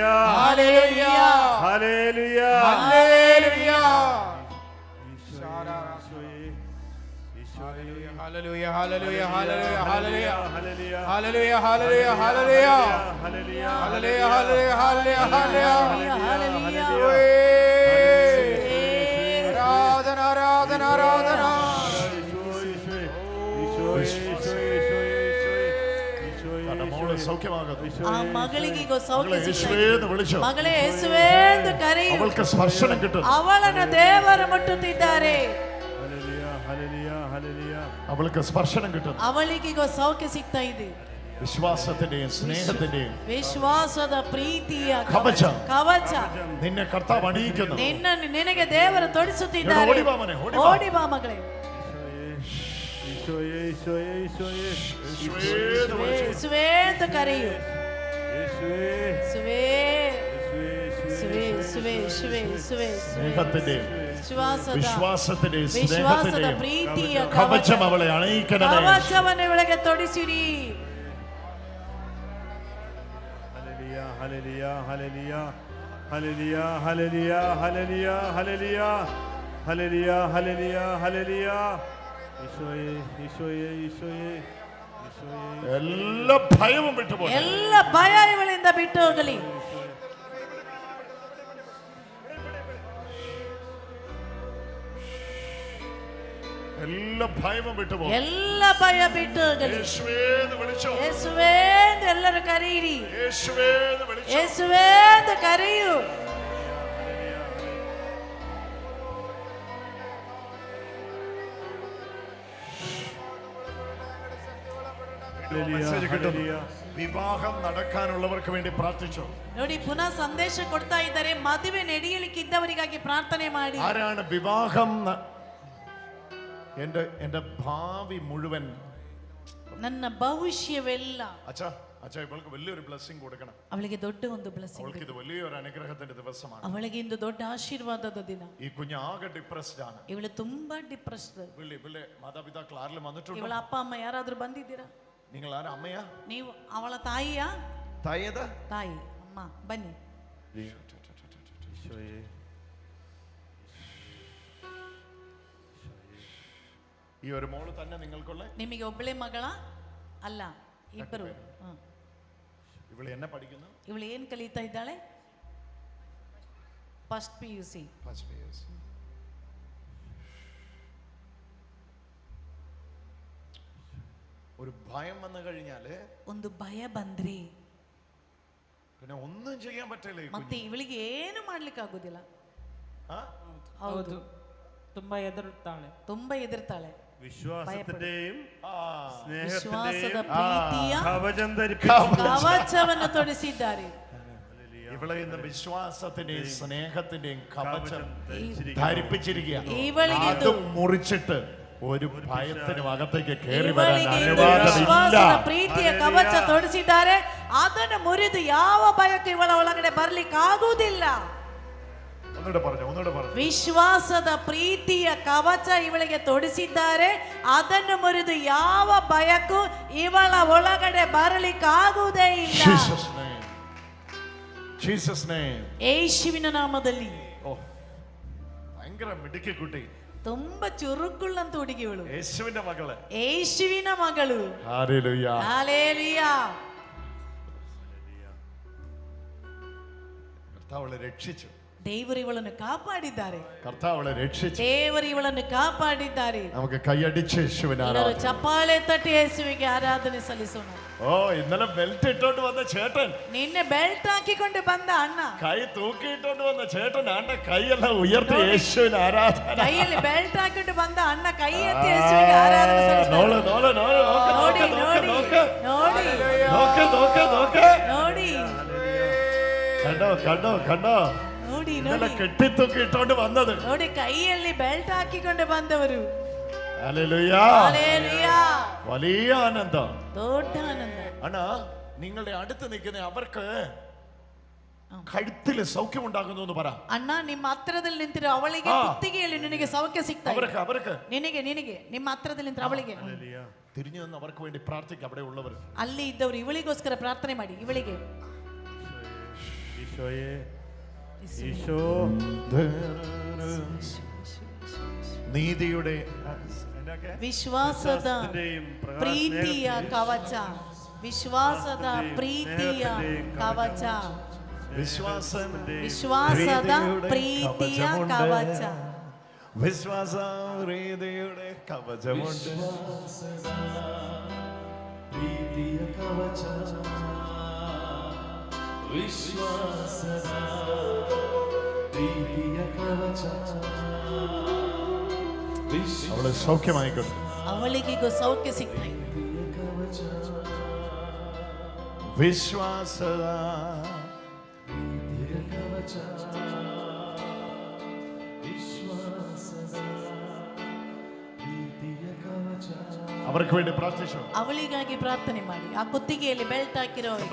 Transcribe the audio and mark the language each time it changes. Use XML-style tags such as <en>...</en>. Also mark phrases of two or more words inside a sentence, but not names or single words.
<ml>ഹല്ലേലൂയ ഹല്ലേലൂയ ഹല്ലേലൂയ Hallelujah, hallelujah, hallelujah, hallelujah, hallelujah, hallelujah, hallelujah, hallelujah, hallelujah, hallelujah, hallelujah. Aradhana, aradhana, aradhana. ആ മകളിಗೆ സൗಖ್ಯ ಸಿಕ್ಕಿತು.</ml> <kn>ಮಗಳೇ ಯೇಸುವೇ ಎಂದು ಕರೆಯು.</kn> <ml>അവൾക്ക് സ്പർശനം കിട്ടും.</ml> <kn>ಅವಳನ್ನು ದೇವರು ಮುಟ್ಟುತ್ತಿದ್ದಾರೆ.</kn> <ml>അവൾക്ക് സ്പർശനം കിട്ടും.</ml> <kn>ಅವಳಿಗೆ ಸೌಖ್ಯ ಸಿಗ್ತಾ ಇದೆ.</kn> <ml>വിശ്വാസത്തിന്റെയും സ്നേഹത്തിന്റെയും</ml> <kn>ವಿಶ್ವಾಸದ ಪ್ರೀತಿಯ</kn> <ml>കവച</ml> <kn>ನಿನ್ನೆ</kn> <ml>കർത്താവ് ಅಣಿയിക്കുന്നു.</ml> <kn>ನಿನಗೆ ದೇವರು ತೊಡಿಸುತ್ತಿದ್ದಾರೆ. ಓಡಿ ಬಾ ಮಗಳೇ. ಯೇಸುವೇ ಎಂದು ಕರೆಯು.</kn> <ml>വിശ്വാസത്തിന്റെ</ml> <kn>ಪ್ರೀತಿಯ</kn> <ml>കവചം അവളെ അണിയിക്കണമേ.</ml> <kn>ಕವಚವನ್ನು ಇವಳಿಗೆ ತೊಡಿಸಿರಿ. Hallelujah, hallelujah, hallelujah, hallelujah, hallelujah, hallelujah, hallelujah, hallelujah, hallelujah.</kn> <ml>ഈശോയേ ഈശോയേ ഈശോയേ ഈശോയേ എല്ലാ ഭയവും വിട്ടുപോയി. എല്ലാ ഭയ</ml> <kn>ಇವಳಿಂದ ಬಿಟ್ಟು ಹೋಗಲಿ.</kn> <ml>എല്ലാ ഭയവും വിട്ടുപോയി. എല്ലാ ഭയ</ml> <kn>ಬಿಟ್ಟು ಹೋಗಲಿ.</kn> <ml>യേശുവേ എന്ന് വിളിച്ചോ.</ml> <kn>യേശുവേ ಎಂದು ಎಲ್ಲರೂ ಕರೆಯಿರಿ.</kn> <ml>യേശുവേ എന്ന് വിളിച്ചോ.</ml> <kn>യേശുവೇ ಎಂದು ಕರೆಯು.</kn> <ml>വിവാഹം നടക്കാനുള്ളവർക്ക് വേണ്ടി പ്രാർത്ഥിച്ചു.</ml> <kn>ನೋಡಿ ಪುನಃ ಸಂದೇಶ ಕೊಡ್ತಾ ಇದ್ದಾರೆ. ಮದುವೆ ನಡೆಯಲಿಕ್ಕಿದ್ದವರಿಗಾಗಿ ಪ್ರಾರ್ಥನೆ ಮಾಡಿ.</kn> <ml>ആരാണ് വിവാഹം എന്റെ ഭാവി മുഴുവൻ,</ml> <kn>ನನ್ನ ಭವಿಷ್ಯವೆಲ್ಲ.</kn> <ml>അച്ഛാ അച്ഛാ ഇവൾക്ക് വലിയൊരു ബ്ലെസ്സിംഗ് കൊടുക്കണം.</ml> <kn>ಅವಳಿಗೆ ದೊಡ್ಡ ಒಂದು ಬ್ಲೆಸ್ಸಿಂಗ್.</kn> <ml>അവൾക്ക് ഇത് വലിയൊരു അനുഗ്രഹത്തിന്റെ ദിവസമാണ്.</ml> <kn>ಅವಳಿಗೆ ಇಂದು ದೊಡ್ಡ ಆಶೀರ್ವಾದದ ದಿನ.</kn> <ml>ഈ കുഞ്ഞ് ആകെ ഡിപ്രസ്ഡ് ആണ്.</ml> <kn>ಇವಳು ತುಂಬಾ ಡಿಪ್ರೆಸ್ಡ್.</kn> <ml>ഇവളുടെ മാതാപിതാക്കൾ ആരെങ്കിലും വന്നിട്ടുണ്ടോ?</ml> <kn>ಇವಳ ಅಪ್ಪ ಅಮ್ಮ ಯಾರಾದ್ರೂ ಬಂದಿದ್ದೀರಾ?</kn> <ml>നിങ്ങൾ ആരാ? അമ്മയാ?</ml> <kn>ನೀವು ಅವಳ ತಾಯಿಯಾ?</kn> <ml>തായേതാ?</ml> <kn>ತಾಯಿ. ಅಮ್ಮ ಬನ್ನಿ.</kn> <ml>ഈ ഒരു മോള് തന്നെ നിങ്ങൾക്കുള്ള?</ml> <kn>ನಿಮಗೆ ಒಬ್ಬಳೇ ಮಗಳ ಅಲ್ಲ, ಇಬ್ಬರು.</kn> <ml>ಇವಳು എന്നെ പഠിക്കുന്നു?</ml> <kn>ಇವಳು ಏನು ಕಲಿತಾ ಇದ್ದಾಳೆ? ಫಸ್ಟ್ PUC.</kn> <ml>ഒരു ഭയം വന്നു കഴിഞ്ഞാല്,</ml> <kn>ಒಂದು ಭಯ ಬಂದ್ರೆ</kn> <ml>പിന്നെ ഒന്നും ചെയ്യാൻ പറ്റില്ല.</ml> <kn>ಮತ್ತೆ ಇವಳಿಗೆ ಏನು ಮಾಡ್ಲಿಕ್ಕೆ ಆಗುದಿಲ್ಲ. ಹೌದು, ತುಂಬಾ ಹೆದರುತ್ತಾಳೆ. ತುಂಬಾ ಹೆದರ್ತಾಳೆ.</kn> <ml>വിശ്വാസത്തിന്റെയും</ml> <kn>ವಿಶ್ವಾಸದ ಪ್ರೀತಿಯ</kn> <ml>കവചം</ml> <kn>ಕವಚವನ್ನು ತೊಡಿಸಿದ್ದಾರೆ.</kn> <ml>ഇവളെ ഇന്ന് വിശ്വാസത്തിന്റെയും സ്നേഹത്തിന്റെയും കവചം ധരിപ്പിച്ചിരിക്കുക. അത് മുറിച്ചിട്ട് ഒരു ഭയത്തിനും അകത്തേക്ക് കയറി വരാൻ അനുവാദമില്ല.</ml> <kn>ಪ್ರೀತಿಯ ಕವಚ ತೊಡಿಸಿದ್ದಾರೆ, ಅದನ್ನು ಮುರಿದು ಯಾವ ಭಯಕ್ಕೂ ಇವಳ ಒಳಗಡೆ ಬರ್ಲಿಕ್ಕೆ ಆಗುವುದಿಲ್ಲ.</kn> <ml>ഒന്നുകൂടെ പറഞ്ഞു.</ml> <kn>ವಿಶ್ವಾಸದ ಪ್ರೀತಿಯ ಕವಚ ಇವಳಿಗೆ ತೊಡಿಸಿದ್ದಾರೆ, ಅದನ್ನು ಮುರಿದು ಯಾವ ಭಯಕ್ಕೂ ಇವಳ ಒಳಗಡೆ ಬರಲಿಕ್ಕೆ ಆಗುವುದೇ ಇಲ್ಲ. ಯೇಸುವಿನ ನಾಮದಲ್ಲಿ.</kn> <ml>ഭയങ്കര മിടുക്കി കുട്ടി,</ml> <kn>ತುಂಬಾ ಚುರುಕುಳ್ಳಂತ ಹುಡುಗಿ ಇವಳು.</kn> <ml>യേശുവിന്റെ മകള്,</ml> <kn>ಯೇಸುವಿನ ಮಗಳು.</kn> <ml>ഹല്ലേലൂയ, ഹല്ലേലൂയ. കർത്താവ് രക്ഷിച്ചു.</ml> <kn>ದೇವರು ಇವಳನ್ನು ಕಾಪಾಡಿದ್ದಾರೆ.</kn> <ml>കർത്താവ് രക്ഷിച്ചു.</ml> <kn>ದೇವರು ಇವಳನ್ನು ಕಾಪಾಡಿದ್ದಾರೆ.</kn> <ml>നമുക്ക് കൈയടിച്ച് യേശുവിനെ</ml> <kn>ಎಲ್ಲರೂ ಚಪ್ಪಾಳೆ ತಟ್ಟಿ ಯೇಸುವಿಗೆ ಆರಾಧನೆ ಸಲ್ಲಿಸೋಣ.</kn> <ml>ഓ, ഇന്നലെ ബെൽറ്റ് ഇട്ടോണ്ട് വന്ന ചേട്ടൻ,</ml> <kn>ನಿನ್ನೆ ಬೆಲ್ಟ್ ಹಾಕಿಕೊಂಡು ಬಂದ ಅಣ್ಣ,</kn> <ml>കൈ തൂക്കിയിട്ടോണ്ട് വന്ന ചേട്ടൻ ആണ്ട കൈയെല്ലാം ഉയർത്തി യേശുവിന് ആരാധന.</ml> <kn>ಕೈಯಲ್ಲಿ ಬೆಲ್ಟ್ ಹಾಕಿಕೊಂಡು ಬಂದ ಅಣ್ಣ ಕೈ ಎತ್ತಿ ಯೇಸುವಿಗೆ ಆರಾಧನೆ ಸಲ್ಲಿಸ್ತಾರೆ. ನೋಡಿ കണ്ടോ ನೋಡಿ</kn> <ml>കെട്ടിത്തൂക്കിയിട്ടോണ്ട് വന്നത്.</ml> <kn>ನೋಡಿ ಕೈಯಲ್ಲಿ ಬೆಲ್ಟ್ ಹಾಕಿಕೊಂಡು ಬಂದವರು.</kn> <ml>ഹല്ലേലൂയ, വലിയ ആനന്ദം,</ml> <kn>ದೊಡ್ಡ ಆನಂದ.</kn> <ml>അണ്ണാ നിങ്ങളുടെ അടുത്ത് നിൽക്കുന്ന അവർക്ക് കഴുത്തിൽ സൗഖ്യം ഉണ്ടാകുന്നു എന്ന് പറ.</ml> <kn>ಅಣ್ಣ ನಿಮ್ಮ ಹತ್ರದಲ್ಲಿ ನಿಂತಿರೋ ಅವಳಿಗೆ ಕುತ್ತಿಗೆಯಲ್ಲಿ ನಿನಗೆ ಸೌಖ್ಯ ಸಿಗ್ತಾ ಇದೆ.</kn> <ml>അവർക്ക്</ml> <kn>ನಿನಗೆ ನಿಮ್ಮ ಹತ್ರದಲ್ಲಿ ನಿಂತಿರೋ ಅವಳಿಗೆ</kn> <ml>തിരിഞ്ഞു നിന്ന് അവർക്ക് വേണ്ടി പ്രാർത്ഥിക്കുക. അവിടെ ഉള്ളവർ,</ml> <kn>ಅಲ್ಲಿ ಇದ್ದವರು ಇವಳಿಗೋಸ್ಕರ ಪ್ರಾರ್ಥನೆ ಮಾಡಿ. ಇವಳಿಗೆ</kn> <ml>നീതിയുടെ</ml> <kn>ವಿಶ್ವಾಸದ ಪ್ರೀತಿಯ ಕವಚ. ವಿಶ್ವಾಸದ ಪ್ರೀತಿಯ ಕವಚ. ವಿಶ್ವಾಸದ ಪ್ರೀತಿಯ ಕವಚ.</kn> <ml>വിശ്വാസ പ്രീതിയുടെ കവചമുണ്ട്. അവളെ സൗഖ്യമായിക്കൊണ്ട്,</ml> <kn>ಅವಳಿಗೀಗ ಸೌಖ್ಯ ಸಿಗ್ತಾ ಇದೆ.</kn> <ml>വിശ്വാസ അവർക്ക് വേണ്ടി പ്രാർത്ഥിച്ചു.</ml> <kn>ಅವಳಿಗಾಗಿ ಪ್ರಾರ್ಥನೆ ಮಾಡಿ. ಆ ಕುತ್ತಿಗೆಯಲ್ಲಿ ಬೆಲ್ಟ್ ಹಾಕಿರೋ</kn>